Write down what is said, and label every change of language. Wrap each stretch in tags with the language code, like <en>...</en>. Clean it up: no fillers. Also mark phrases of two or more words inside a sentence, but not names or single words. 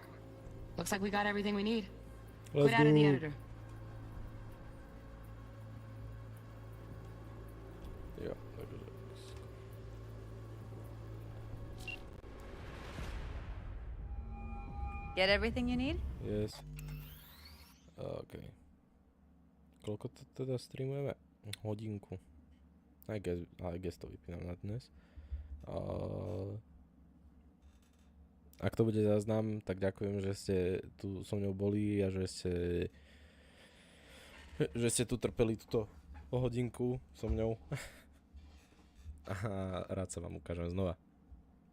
<en>Looks like we got everything we need. Let's Quit out of the go. editor. Yeah, Get everything you need? yes. OK.</en> <sk>Koľko to teda streamujeme? Hodinku.</sk> <en>I guess</en> <sk>to vypínam na dnes. Ak to bude záznam, tak ďakujem, že ste tu so mňou boli a že ste tu trpeli túto hodinku so mňou. A rád sa vám ukážem znova.</sk>